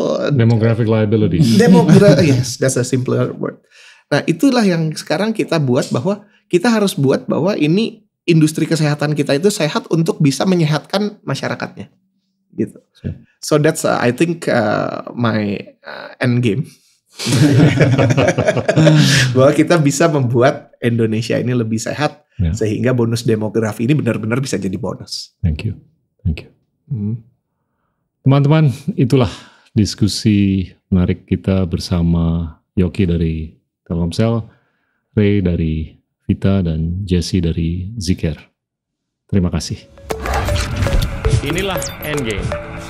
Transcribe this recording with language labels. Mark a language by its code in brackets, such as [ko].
[en] demographic liability. Yes, that's a simpler word. [id] Nah, itulah yang sekarang kita buat, bahwa kita harus buat bahwa ini industri kesehatan kita itu sehat untuk bisa menyehatkan masyarakatnya, gitu. [en] So that's I think my end game. [id] Bahwa kita bisa membuat Indonesia ini lebih sehat, sehingga bonus demografi ini benar-benar bisa jadi bonus. [en] Thank you. [id] Teman-teman, itulah diskusi menarik kita bersama Yoki dari Telkomsel, Ray dari Vita, dan Jesse dari Zcare. Terima kasih. Inilah Endgame.